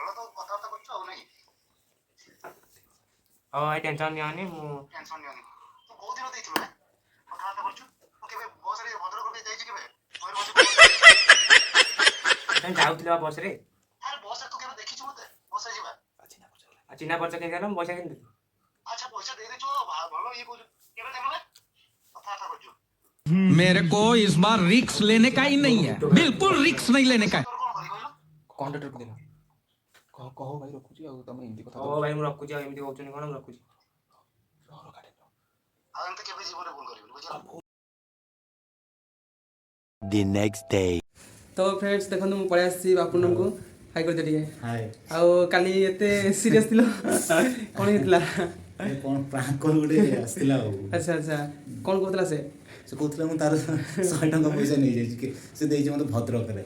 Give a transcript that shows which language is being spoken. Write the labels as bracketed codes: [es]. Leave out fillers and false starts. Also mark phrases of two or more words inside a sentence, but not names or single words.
[or] ହଉ ଭାଇ ଟେନସନ୍ ନିଅନି ମୁଁ ଯାଉଥିଲି ବା ବସ୍ରେ ଚିହ୍ନା ପରିଚୟ କେମିତି ହେଲା ମୁଁ ପଇସା କେମିତି ଦେବି [hi] मेरे को इस बार रिक्स लेने का ही नहीं है, बिल्कुल रिक्स नहीं लेने का है। [or] କଣ୍ଟ୍ରାକ୍ଟରକୁ ଦେଲା କହ ଭାଇ ରଖୁଛି ଆଉ ତମେ ଏମିତି କଥା ହଉ ଭାଇ ମୁଁ ରଖୁଛି ଆଉ ଏମିତି କହୁଛନ୍ତି କ'ଣ ମୁଁ ରଖୁଛି [en] the next day [or] ତ ଫ୍ରେଣ୍ଡସ୍ ଦେଖନ୍ତୁ ମୁଁ ପଳେଇ ଆସିଛି ବାପୁନଙ୍କୁ ହାଇ କରିଛ ଟିକେ ହାଏ ଆଉ କାଲି ଏତେ ସିରିୟସ୍ ଥିଲ କ'ଣ ହେଇଥିଲା କ'ଣ ପ୍ରାଙ୍କ କଲ୍ ଗୋଟେ ଆସିଥିଲା ଆଉ ଆଚ୍ଛା ଆଚ୍ଛା କ'ଣ କହୁଥିଲା ସେ କହୁଥିଲା ମୁଁ ତାର 100 ଟଙ୍କା ପଇସା ନେଇଯାଇଛି କି ସେ ଦେଇଛି ମୋତେ ଭଦ୍ରକରେ